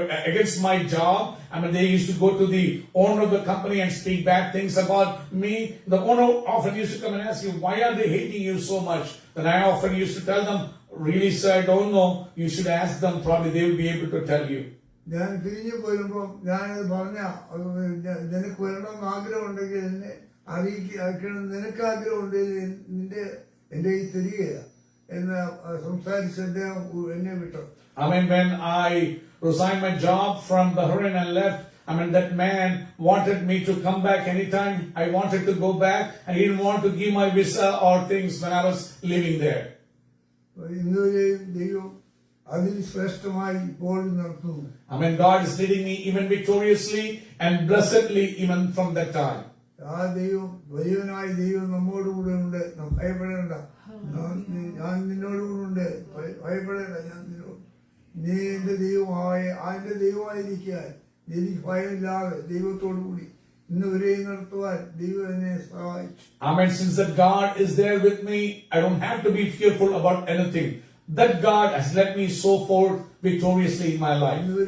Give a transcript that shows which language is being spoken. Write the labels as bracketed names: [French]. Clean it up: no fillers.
[English] Against my job. They used to go to the owner of the company and speak bad things about me. The owner often used to come and ask you, why are they hating you so much? Then I often used to tell them, really sir, I don't know. You should ask them. Probably they will be able to tell you. [Malayalam] ഞാൻ പിരിഞ്ഞു പോരുമ്പോൾ ഞാനത് പറഞ്ഞ നിനക്ക് വരണമെന്ന് ആഗ്രഹമുണ്ടെങ്കിൽ എന്നെ അറിയിക്കണം, നിനക്ക് ആഗ്രഹമുണ്ടെങ്കിൽ എന്റെ ഈ തിരികെ എന്ന് സംസാരിച്ച് അദ്ദേഹം എന്നെ വിട്ടു. [English] When I resigned my job from Bahrain and left, that man wanted me to come back anytime I wanted to go back, and he didn't want to give my visa or things when I was living there. [Malayalam] ഇന്നുവരെയും ദൈവം അതിന് ശ്രേഷ്ഠമായി ഇപ്പോഴും നടത്തുന്നു. [English] God is leading me even victoriously and blessedly even from that time. [Malayalam] ആ ദൈവം, വലിയവനായ ദൈവം നമ്മോടുകൂടെ ഉണ്ട്. ഭയപ്പെടേണ്ട, ഞാൻ നിന്നോടുകൂടെ ഉണ്ട്, ഭയപ്പെടേണ്ട, ഞാൻ നിന്നോട്, നീ എന്റെ ദൈവമായിരിക്കുക, എനിക്ക് ഭയമില്ലാതെ ദൈവത്തോടു കൂടി ഇന്ന് വരെയും നടത്തുവാൻ ദൈവം എന്നെ സഹായിച്ചു. [English] Since that God is there with me, I don't have to be fearful about anything. That God has led me so forth victoriously in my life.